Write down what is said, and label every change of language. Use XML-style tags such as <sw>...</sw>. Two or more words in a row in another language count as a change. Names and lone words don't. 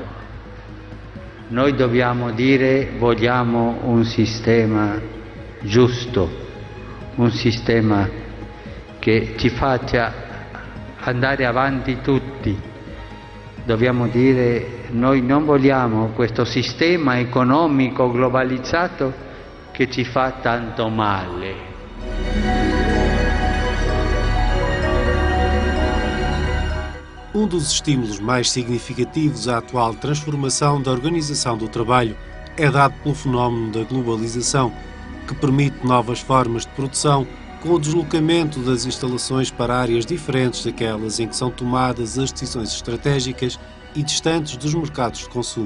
<it>Noi dobbiamo dire vogliamo un sistema giusto, un sistema che ci faccia andare avanti tutti. Dobbiamo dire noi non vogliamo questo sistema economico globalizzato che ci fa tanto male.</it> <pt>Um dos estímulos mais significativos à atual transformação da organização do trabalho é dado pelo fenómeno da globalização, que permite novas formas de produção com o deslocamento das instalações para áreas diferentes daquelas em que são tomadas as decisões estratégicas e distantes dos mercados de consumo.</pt>